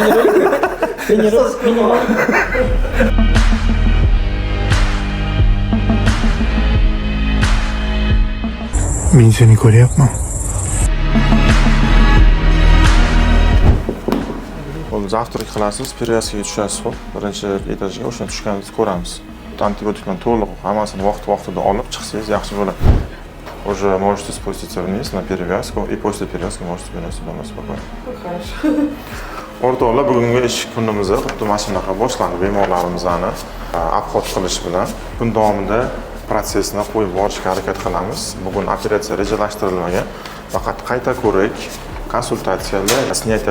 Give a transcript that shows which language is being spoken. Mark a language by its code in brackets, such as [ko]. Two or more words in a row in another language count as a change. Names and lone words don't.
[uz] Men seni ko'ryapman. Bo'ldi, zavtrak qilasiz, perevazkaga tushasiz, xo'p. Birinchi etajga o'shani tushganimizni ko'ramiz. Antibiotikdan to'liq hammasini vaqt-vaqtida olib chiqsangiz yaxshi bo'ladi. [ru] Уже можете спуститься вниз на перевязку, и после перевязки можете вернуться домой спокойно. [uz] O'rtoqlar, bugungi ish kunimizni xuddi mana shunaqa boshlandi bemorlarimizni obxod qilish bilan. Kun davomida protsessni qo'yib borishga harakat qilamiz. Bugun operatsiya rejalashtirilmagan, faqat qayta ko'rik, konsultatsiyalar, sniyatiyalarimiz bor.